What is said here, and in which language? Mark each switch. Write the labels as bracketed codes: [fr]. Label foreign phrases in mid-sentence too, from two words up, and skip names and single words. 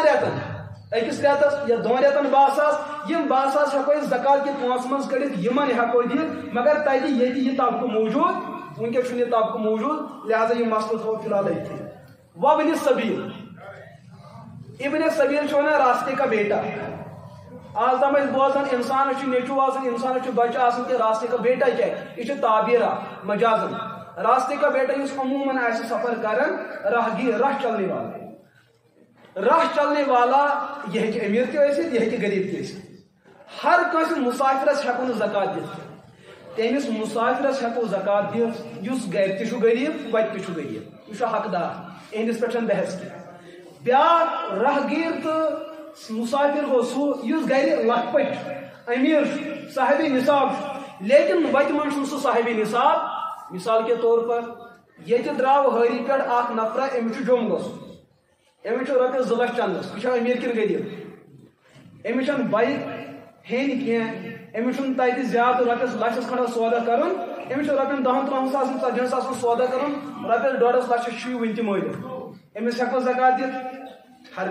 [ks] رٮ۪تن أکِس رٮ۪تس یا 2 رٮ۪تن 12 ساس یم 12 ساس ہیٚکو أسۍ زکات کہِ پونٛسہٕ منٛز کٔڑِتھ یمن ہیٚکو دِتھ مگر تتہِ ییٚتہِ یہِ طبقہٕ موٗجوٗد ونکیٚس چھُنہٕ یہِ طبقہٕ موٗجوٗد لہذا یہِ مسلہٕ تھوٚو فی الحال أتھی وابنِ سبیل ابن سبیل چھُ ونان [ur] راستے کا بیٹا [ks] آز تام ٲسۍ بوزان انسانس چھُ نیٚچوٗ آسان انسانس چھُ بچہٕ آسان کہ [ur] راستے کا بیٹا [ks] کیٛاہ یہِ چھُ تعبیرا مجازن [ur] راستے کا بیٹا [ks] یُس عموماً آسہِ سفر کران راہگیر راہ [ur] چلنے والا [ks] یہ ہیٚکہِ امیر تہِ ٲسِتھ یہ ہیٚکہِ غریب تہِ ٲسِتھ ہر کٲنٛسہِ مسافرس ہیٚکو نہٕ زکات دِتھ تٔمِس مسافرس ہیٚکو زکات دِتھ یُس گرِ تہِ چھُ غریب وتہِ تہِ چھُ غریب یہِ چھُ حقدار اِہنٛدِس پٮ۪ٹھ چھنہٕ بحث کینٛہہ بیٛاکھ راہگیر تہٕ مسافر گوٚو سُہ یُس گرِ لکھپٔٹۍ چھُ امیر چھُ صاحبِ نصاب چھُ لیکن وتہِ منٛز چھُنہٕ سُہ صاحبِ نصاب [ur] مثال کے طور پر [ks] ییٚتہِ درٛاو ہٲری پٮ۪ٹھ اکھ نفرا أمِس چھُ جوٚم گژھُن أمِس چھُ رۄپیس 2 لچھ چندس یہِ چھا امیر کِنہٕ غریب أمِس چھنہٕ بایک ہیٚنۍ کینٛہہ أمِس چھُنہٕ تتہِ زیادٕ رۄپیس لچھس کھنڈس سودا کرُن أمِس چھُ رۄپین 10-13 ساسن 40 ساسن سودا کرُن رۄپیس 1.5 لچھس چھُ یہِ وُنہِ تہِ مٲلِتھ أمِس ہیٚکو زکات دِتھ ہر